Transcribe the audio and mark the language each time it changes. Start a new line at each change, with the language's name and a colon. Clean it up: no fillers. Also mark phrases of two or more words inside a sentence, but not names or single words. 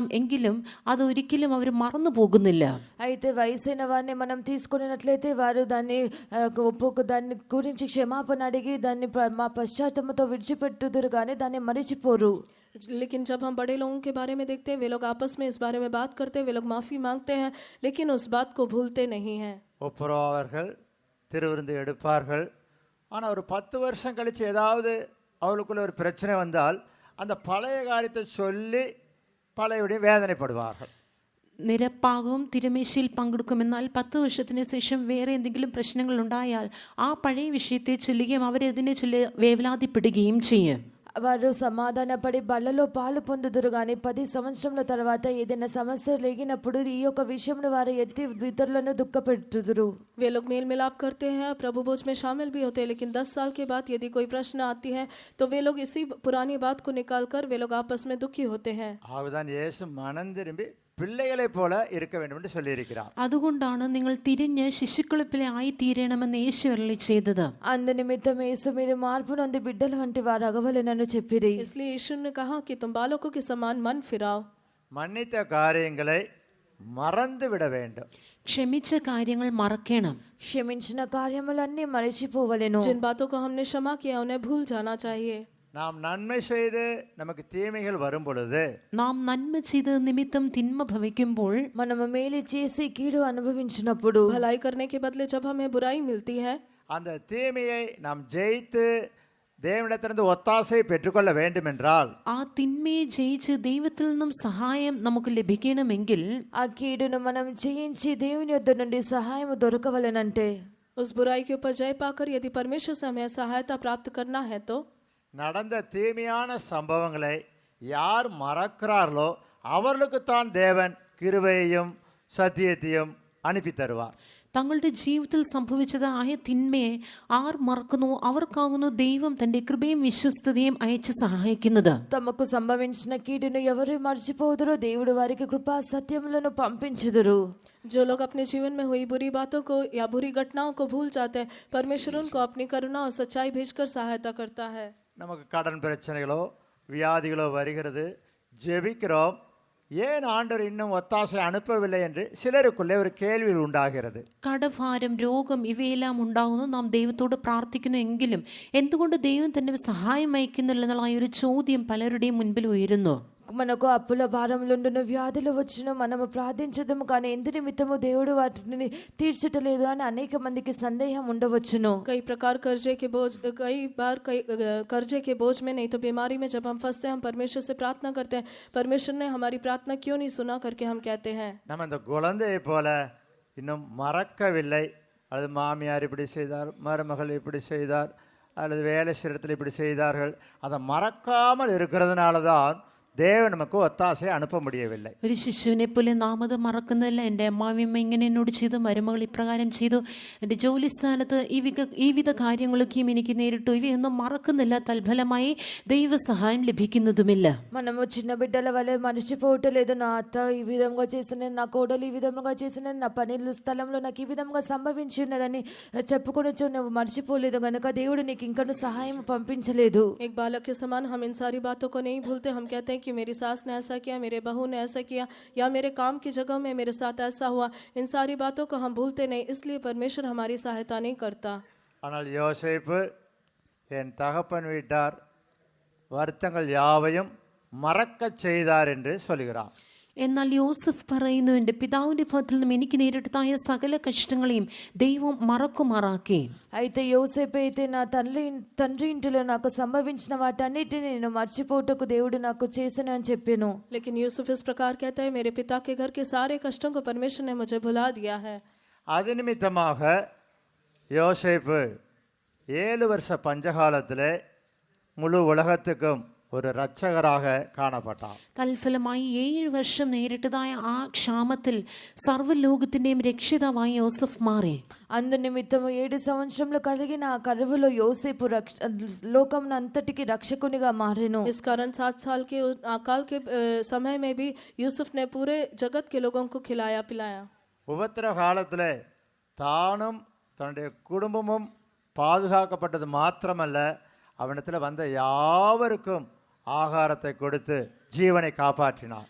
Malayalam: എങ്കിലും അതൊരിക്കലും അവർ മറന്നു പോകുന്നില്ല.
Telugu: అయితే వయసైన వారిని మనం తీసుకున్నట్లయితే వారు దాన్ని దాన్ని గురించి క్షమాపణ అడిగి దాన్ని మా పశ్చాత్తాపంతో విడిచిపెట్టుదురు కానీ దాన్ని మరిచిపోరు.
Hindi: लेकिन जब हम बड़े लोगों के बारे में देखते हैं, वे लोग आपस में इस बारे में बात करते हैं, वे लोग माफ़ी मांगते हैं, लेकिन उस बात को भूलते नहीं हैं.
Tamil: ஒப்புரவார்கள், திருவிருந்து எடுப்பார்கள். ஆனால் ஒரு 10 வருஷம் கழித்து ஏதாவது அவளுக்குள்ள ஒரு பிரச்சனை வந்தால் அந்த பழைய காரியத்தை சொல்லி பழையபடி வேதனைப்படுவார்கள்.
Malayalam: നിരപ്പാകും, തിരുമേശയിൽ പങ്കെടുക്കും. എന്നാൽ 10 വർഷത്തിന് ശേഷം വേറെ എന്തെങ്കിലും പ്രശ്നങ്ങൾ ഉണ്ടായാൽ ആ പഴയ വിഷയത്തെ ചൊല്ലുകയും അവരതിനെ ചൊല്ലി വേവലാതിപ്പെടുകയും ചെയ്യും.
Telugu: వారు సమాధానపడి బల్లలో పాలు పొందుదురు కానీ 10 సంవత్సరముల తర్వాత ఏదైనా సమస్య లేగినప్పుడు ఈ యొక్క విషయంలో వారు ఎత్తి ఇతరులను దుఃఖపెట్టుదురు.
Hindi: वे लोग मेल मिलाप करते हैं, प्रभु भोज में शामिल भी होते हैं, लेकिन 10 साल के बाद यदि कोई प्रश्न आती है तो वे लोग इसी पुरानी बात को निकाल कर वे लोग आपस में दुखी होते हैं.
Tamil: ஆகதான் இயேசு மனம் திரும்பி பிள்ளைகளைப் போல இருக்க வேண்டும் என்று சொல்லியிருக்கிறார்.
Malayalam: അതുകൊണ്ടാണ് നിങ്ങൾ തിരിഞ്ഞ് ശിശുക്കളെ പോലെ ആയിത്തീരണമെന്ന് യേശു അരുളി ചെയ്തത്.
Telugu: అందు నిమిత్తం యేసు మీరు మార్పు నొంది బిడ్డల వంటి వారు అగవలెనని చెప్పిరి.
Hindi: इसलिए यीशु ने कहा कि तुम बालकों के समान मन फिराओ.
Tamil: மன்னித்த காரியங்களை மறந்து விட வேண்டும்.
Malayalam: ക്ഷമിച്ച കാര്യങ്ങൾ മറക്കണം.
Telugu: క్షమించిన కార్యములన్నీ మరచిపోవలెను.
Hindi: जिन बातों को हमने क्षमा किया उन्हें भूल जाना चाहिए.
Tamil: நாம் நன்மை செய்து நமக்கு தீமைகள் வரும் பொழுது
Malayalam: നാം നന്മ ചെയ്ത് നിമിത്തം തിന്മ ഭവിക്കുമ്പോൾ
Telugu: మనము మేలు చేసి కీడు అనుభవించినప్పుడు
Hindi: भलाई करने के बदले जब हमें बुराई मिलती है,
Tamil: அந்த தீமையை நாம் ஜெயித்து தேவனிடத்திலிருந்து ஒத்தாசை பெற்றுக்கொள்ள வேண்டும் என்றால்
Malayalam: ആ തിന്മയെ ജയിച്ച് ദൈവത്തിൽ നിന്നും സഹായം നമുക്ക് ലഭിക്കണമെങ്കിൽ
Telugu: ఆ కీడును మనం జయించి దేవుని యొద్ద నుండి సహాయం దొరకవలెనంటే
Hindi: उस बुराई के ऊपर जय पाकर यदि परमेश्वर से हमें सहायता प्राप्त करना है तो
Tamil: நடந்த தீமையான சம்பவங்களை யார் மறக்கிறார்களோ அவர்களுக்குத்தான் தேவன் கிருபையையும் சத்தியத்தையும் அனுப்பி தருவார்.
Malayalam: തങ്ങളുടെ ജീവിതത്തിൽ സംഭവിച്ചതായ തിന്മയെ ആർ മറക്കുന്നു അവർക്കാകുന്നു ദൈവം തന്റെ കൃപയും വിശ്വസ്തതയും അയച്ച് സഹായിക്കുന്നത്.
Telugu: తమకు సంభవించిన కీడును ఎవరు మర్చిపోదురో దేవుడు వారికి కృపా సత్యములను పంపించుదురు.
Hindi: जो लोग अपने जीवन में हुई बुरी बातों को या बुरी घटनाओं को भूल जाते हैं, परमेश्वर उनको अपनी करुणा और सच्चाई भेजकर सहायता करता है.
Tamil: நமக்கு கடன் பிரச்சனைகளோ வியாதிகளோ வருகிறது, ஜெபிக்கிறோம், ஏன் ஆண்டவர் இன்னும் ஒத்தாசை அனுப்பவில்லை என்று சிலருக்குள்ளே ஒரு கேள்வி உண்டாகிறது.
Malayalam: കടഭാരം രോഗം ഇവയെല്ലാം ഉണ്ടാകുന്നു. നാം ദൈവത്തോട് പ്രാർത്ഥിക്കുന്നു എങ്കിലും എന്തുകൊണ്ട് ദൈവം തന്നെ സഹായം അയക്കുന്നില്ല എന്നുള്ള ഒരു ചോദ്യം പലരുടെയും മുൻപിൽ ഉയരുന്നു.
Telugu: మనకు అప్పుల భారములుండును, వ్యాధులు వచ్చును, మనము ప్రార్థించదము కానీ ఎందు నిమిత్తము దేవుడు వాటిని తీర్చటలేదు అని అనేక మందికి సందేహం ఉండవచ్చును.
Hindi: कई बार कर्जे के बोझ में, नहीं तो बीमारी में जब हम फंसते हैं, हम परमेश्वर से प्रार्थना करते हैं, परमेश्वर ने हमारी प्रार्थना क्यों नहीं सुना करके हम कहते हैं.
Tamil: நம்ம இந்த குழந்தையை போல இன்னும் மறக்கவில்லை. அல்லது மாமியார் இப்படி செய்தார், மருமகள் இப்படி செய்தார், அல்லது வேலை சிரத்தில் இப்படி செய்தார்கள், அதை மறக்காமல் இருக்கிறதுனால தான் தேவன் நமக்கு ஒத்தாசை அனுப்ப முடியவில்லை.
Malayalam: ഒരു ശിശുവിനെ പോലെ നാം അത് മറക്കുന്നില്ല. എൻ്റെ അമ്മാവിയമ്മ ഇങ്ങനെ എന്നോട് ചെയ്തു, മരുമകൾ ഇപ്രകാരം ചെയ്തു, എൻ്റെ ജോലി സ്ഥാനത്ത് ഈ വിധ കാര്യങ്ങളൊക്കെയും എനിക്ക് നേരിട്ടു, ഇവയൊന്നും മറക്കുന്നില്ല. തൽഫലമായി ദൈവസഹായം ലഭിക്കുന്നതുമില്ല.
Telugu: మనము చిన్న బిడ్డల వలె మర్చిపోవటలేదు. నా అత్త ఈ విధంగా చేసినది, నా కోడలు ఈ విధంగా చేసినది, నా పని స్థలంలో నాకు ఈ విధంగా సంభవించి ఉన్నదని చెప్పుకొని నువ్వు మర్చిపోలేదు కనుక దేవుడు నీకు ఇంకను సహాయం పంపించలేదు.
Hindi: एक बालक के समान हम इन सारी बातों को नहीं भूलते. हम कहते हैं कि मेरी सास ने ऐसा किया, मेरे बहू ने ऐसा किया, या मेरे काम की जगह में मेरे साथ ऐसा हुआ. इन सारी बातों को हम भूलते नहीं, इसलिए परमेश्वर हमारी सहायता नहीं करता.
Tamil: ஆனால் யோசேப்பு என் தகப்பன் வீட்டார் வருத்தங்கள் யாவையும் மறக்கச் செய்தார் என்று சொல்கிறார்.
Malayalam: എന്നാൽ യോസഫ് പറയുന്നു, എൻ്റെ പിതാവിൻ്റെ ഭവനത്തിൽ നിന്നും എനിക്ക് നേരിട്ടതായ സകല കഷ്ടങ്ങളെയും ദൈവം മറക്കുമാറാക്കി.
Telugu: అయితే యోసేపు అయితే నా తండ్రి ఇంటిలో నాకు సంభవించిన వాటన్నిటిని నేను మర్చిపోటకు దేవుడు నాకు చేసను అని చెప్పాను.
Hindi: लेकिन यूसुफ इस प्रकार कहता है, मेरे पिता के घर के सारे कष्टों को परमेश्वर ने मुझे भुला दिया है.
Tamil: அது நிமித்தமாக யோசேப்பு 7 வருஷ பஞ்சகாலத்திலே முழு உலகத்துக்கும் ஒரு இரட்சகராக காணப்பட்டார்.
Malayalam: തൽഫലമായി 7 വർഷം നേരിട്ടതായ ആ ക്ഷാമത്തിൽ സർവ്വലോകത്തിൻ്റെയും രക്ഷിതാവായി യോസഫ് മാറി.
Telugu: అందు నిమిత్తము 7 సంవత్సరములు కలిగిన ఆ కరువులో యోసేపు లోకం అంతటికి రక్షకునిగా మారెను.
Hindi: इस कारण 7 साल के अकाल के समय में भी यूसुफ ने पूरे जगत के लोगों को खिलाया पिलाया.
Tamil: உபத்திர காலத்திலே தானும் தன்னுடைய குடும்பமும் பாதுகாக்கப்பட்டது மாத்திரமல்ல, அவனிடத்தில் வந்த யாவருக்கும் ஆகாரத்தை கொடுத்து ஜீவனை காப்பாற்றினார்.